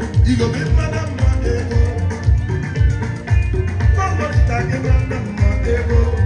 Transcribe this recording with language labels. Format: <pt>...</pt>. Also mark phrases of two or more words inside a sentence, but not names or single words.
<ig>Igbo bụ mma na mma ego.</ig> <en>Somebody talking about the</en> <ig>mma ego.</ig>